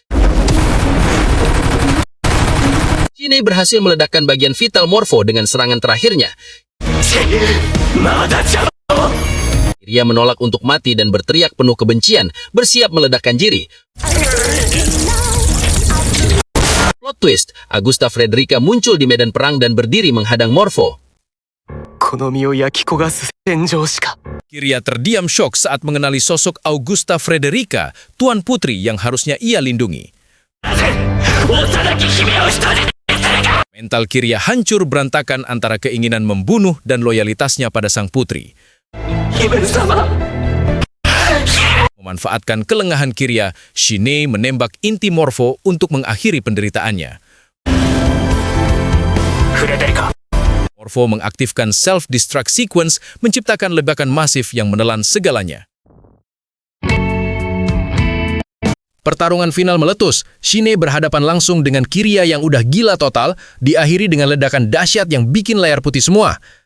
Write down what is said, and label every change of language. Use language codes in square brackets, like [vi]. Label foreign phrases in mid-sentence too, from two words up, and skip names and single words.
[id] Shinei berhasil meledakkan bagian vital Morpho dengan serangan terakhirnya. Kiria menolak untuk mati dan berteriak penuh kebencian, bersiap meledakkan diri. Plot twist, Augusta Frederica muncul di medan perang dan berdiri menghadang Morpho. [ja] この身を焼き焦がす戦場しか。 [id] Kiria terdiam syok saat mengenali sosok Augusta Frederica, tuan putri yang harusnya ia lindungi. Mental Kiria hancur berantakan antara keinginan membunuh dan loyalitasnya pada sang putri. Memanfaatkan kelengahan Kiria, Shinei menembak inti Morpho untuk mengakhiri penderitaannya. [ja] フレデリカ。 [id] Morpho mengaktifkan [en] self-destruct sequence, [id] menciptakan ledakan masif yang menelan segalanya. Pertarungan final meletus. Shinei berhadapan langsung dengan Kiria yang udah gila total, diakhiri dengan ledakan dahsyat yang bikin layar putih semua.